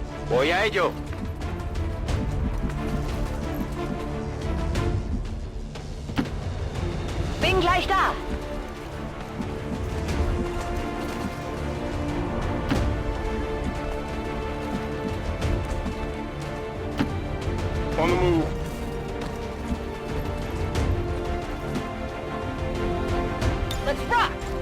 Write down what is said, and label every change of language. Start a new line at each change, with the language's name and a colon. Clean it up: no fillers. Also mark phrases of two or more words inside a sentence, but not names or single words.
Spanish: Voy a ello.
German: Bin gleich da.
English: On the move. Let's rock.